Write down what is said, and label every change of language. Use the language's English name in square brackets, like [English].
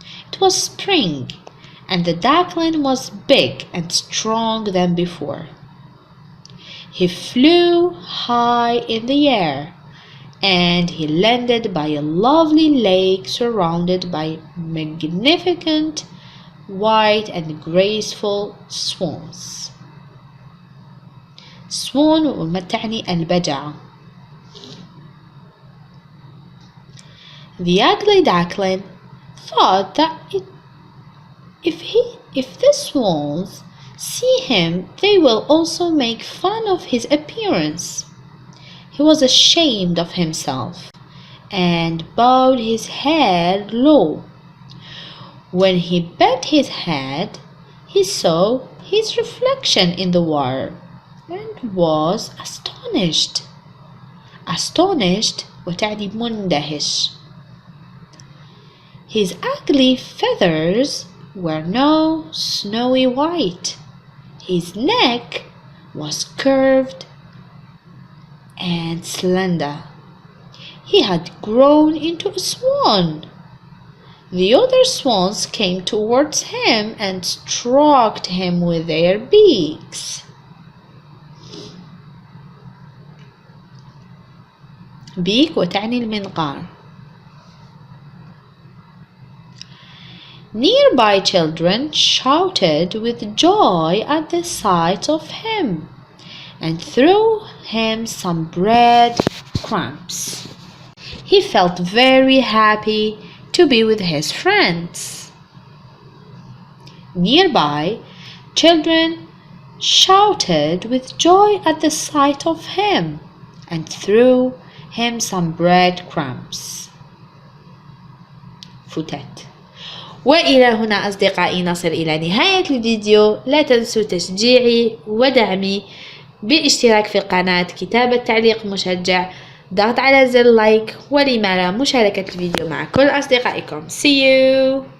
[English] It was spring, and the duckling was big and strong than before. He flew high in the air, and he landed by a lovely lake surrounded by magnificent white and graceful swans. [Arabic] Swan تعني البجعة. [English] The ugly duckling thought that if the swans see him, they will also make fun of his appearance. He was ashamed of himself and bowed his head low. When he bent his head, he saw his reflection in the water and was astonished. [Arabic] Astonished وتعني مندهش. [English] His ugly feathers were now snowy white. His neck was curved and slender. He had grown into a swan. The other swans came towards him and stroked him with their beaks. [Arabic] beak وتعني المنقار. [English] Nearby children shouted with joy at the sight of him and threw him some bread crumbs. He felt very happy to be with his friends. Nearby, children shouted with joy at the sight of him and threw him some breadcrumbs. [Arabic] فتات. وإلى هنا أصدقائي نصل إلى نهاية الفيديو. لا تنسوا تشجيعي ودعمي بالاشتراك في القناة، كتابة تعليق مشجع، ضغط على زر لايك، ولما لا مشاركة الفيديو مع كل أصدقائكم. [English] See you!